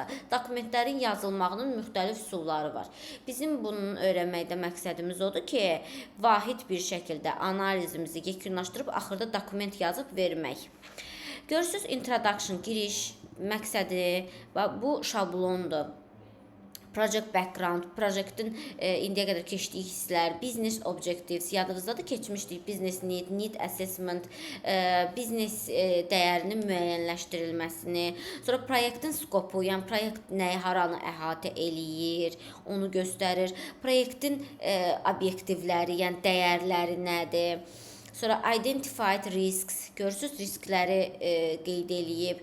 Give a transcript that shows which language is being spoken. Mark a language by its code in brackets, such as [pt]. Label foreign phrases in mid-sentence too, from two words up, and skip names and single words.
[az] Dokumentlərin yazılmağının müxtəlif üsulları var. Bizim bunun öyrənməkdə məqsədimiz odur ki, vahid bir şəkildə analizimizi yekunlaşdırıb axırda dokument yazıb vermək. Görürsünüz, introduction, giriş, məqsədi, bu şablondur. [en] Project background, [az] proyektin indiyə qədər keçdiyi hisslər, [en] business objectives, [az] yadınızdadır keçmişdik, [en] business need assessment, [az] business dəyərinin müəyyənləşdirilməsini, sonra proyektin skopu, yəni proyekt nəyi, haranı əhatə eləyir, onu göstərir. Proyektin obyektivləri, yəni dəyərləri nədir? Sonra [en] identified risks, [az] görürsüz riskləri qeyd eləyib.